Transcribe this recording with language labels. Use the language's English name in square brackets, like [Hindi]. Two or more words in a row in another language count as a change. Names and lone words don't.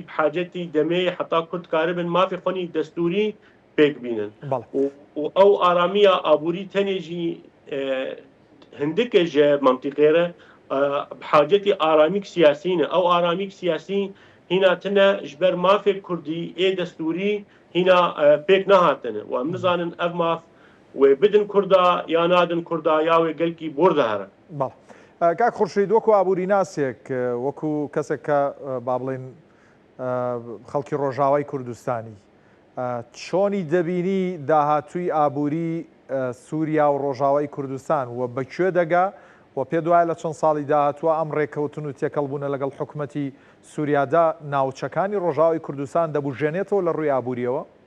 [Kurdish] bi hacetî demê heta Kurd karibin mafê xwenî destûrî pêk bînin û ew aramiya aborî tenê jî hindike ji mantıqê re bi hacetî aramîk siyasî ne ew aramîk siyasî hîna tune ji ber mafê Kurdî ê destûrî hîna pêk nehatine û em nizanin ev maf wê bidin Kurda ya nadin Kurda ya wê gelkî bor dihere [Central Kurdish] کاک خورشید وەکو ئابووریناسێک وەکو کەسێک کە با بڵێن خەڵکی ڕۆژاوای کوردستانی چۆنی دەبینی داهاتووی ئابووری سووریا و ڕۆژاوای کوردستان و بەکوێ دەگا و پێ دوایە لە چەند ساڵی داهاتووە ئەم ڕێکەوتن و تێکەڵبوونە لەگەڵ حکوومەتی سووریادا ناوچەکانی ڕۆژاوای کوردستان دەبژێنێتەوە لە ڕووی ئابووریەوە؟